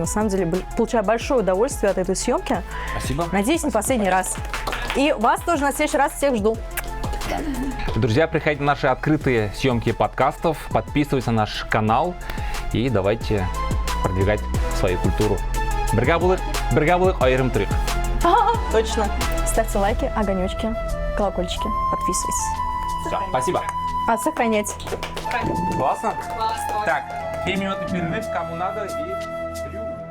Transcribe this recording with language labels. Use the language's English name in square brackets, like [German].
[Russian] На самом деле, получаю большое удовольствие от этой съемки. Спасибо. Надеюсь, не последний раз. И вас тоже на следующий раз всех жду. Друзья, приходите на наши открытые съемки подкастов, подписывайтесь на наш канал и давайте продвигать свою культуру. [Kazakh] Бірге болайық, айырым тұрайық. [Russian] Точно. Ставьте лайки, огонечки, колокольчики, подписывайтесь. Все, спасибо. Сохранять. Классно? Классно. Так, 2 минуты перерыв, кому надо, и...